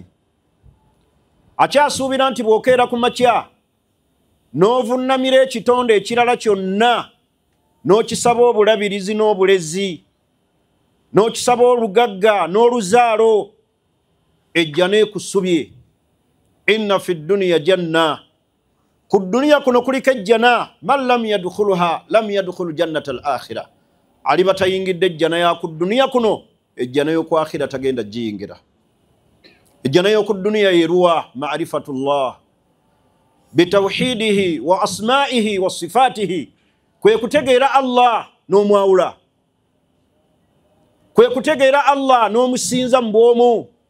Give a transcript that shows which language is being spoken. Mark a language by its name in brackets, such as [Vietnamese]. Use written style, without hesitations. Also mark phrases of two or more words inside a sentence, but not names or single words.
[Ganda] Akyasuubira nti bw'okeera ku makya n'ovunnamira ekitonde ekirala kyonna, n'okisaba obulabirizi n'obulezi, n'okisaba olugagga n'oluzaalo, ejjana ekusubye. [Arabic] إن في الدنيا جنة, [Ganda] ku duniya kuno kuliko ejjana, [Arabic] من لم يدخلها لم يدخل جنة الآخرة, [Ganda] aliba tayingidde ejjana ya ku duniya kuno, ejjana y'oku akhira tagenda giyingira. Ejjana y'oku duniya yeruwa [Arabic] معرفة الله بتوحيده وأسمائه وصفاته, [Ganda] kwe kutegeera Allah n'omwawula, kwe kutegeera Allah n'omusinza mu bw'omu.